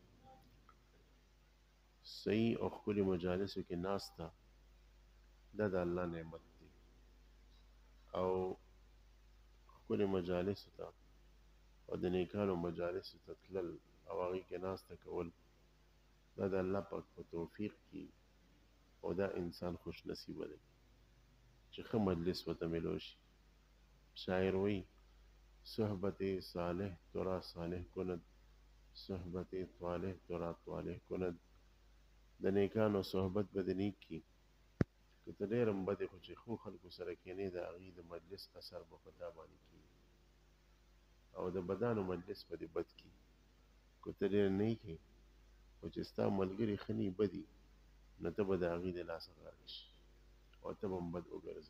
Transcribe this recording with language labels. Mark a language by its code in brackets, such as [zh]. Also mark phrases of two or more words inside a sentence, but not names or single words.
[ps] صحیح او ښکلي مجالسو کې ناسته دا د الله نعمت دی، او ښکلي مجالسو ته او د نیکانو مجالسو ته تلل او هغې کې ناسته کول دا د الله پاک په توفیق کې، او دا انسان خوش نصیبه دی چې ښه مجلس ورته میلو شي. شاعر وایي: [fa] صحبت صالح ترا صالح کند، صحبت طالح ترا طالح کند. [ps] د نیکانو صحبت به دې نیک کي، که ته ډېر هم بد یې، خو چې ښو خلکو سره کښېنې د هغې د مجلس اثر به په تا باندې کېږي، او د بدانو مجلس به دې بد کي. که ته ډېر نیک یې خو چې ستا ملګري ښه نه بدي، نو ته به د هغې د لاسه غاړه شي او ته به هم بد وګرځې.